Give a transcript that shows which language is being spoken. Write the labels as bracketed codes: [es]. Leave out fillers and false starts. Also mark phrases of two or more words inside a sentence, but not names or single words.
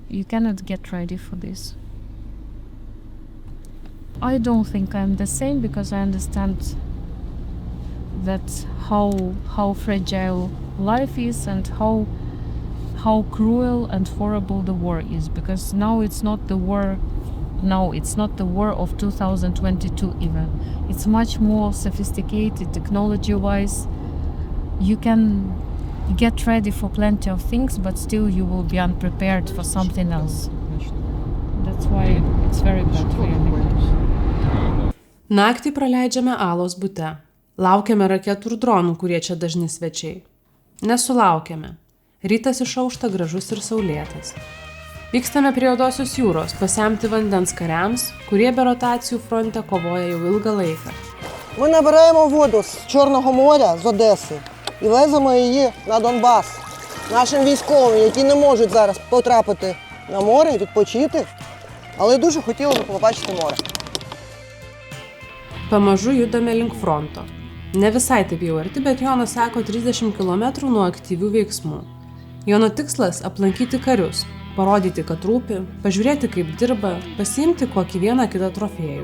[en] You cannot get ready for this. I don't think I'm the same because I understand that how fragile life is and how cruel and horrible the war is, because now it's not the war of 2022 even. It's much more sophisticated technology-wise. You can get ready for plenty of things, but still you will be unprepared for something else. That's That's why it's very bad really. [lt] Naktį praleidžiame Alos bute. Laukiame raketų ir dronų, kurie čia dažni svečiai. Nesulaukėme. Rytas išaušta gražus ir saulėtas. Vykstame prie Juodosios jūros pasemti vandens kariams, kurie be rotacijų фронте kovoja jau ilgą laiką. [uk] Ми набираємо воду з Чорного моря, з Одеси, і веземо її на Донбас. Нашим військовим, які не можуть зараз потрапити на море, відпочити, але дуже хотіли б побачити море. [lt] Pamažu judame link fronto. Ne visai taip jau arti, bet Jonas sako 30 km nuo aktyvių veiksmų. Jono tikslas – aplankyti karius, parodyti, kad rūpi, pažiūrėti, kaip dirba, pasiimti kokį vieną kitą trofėjų.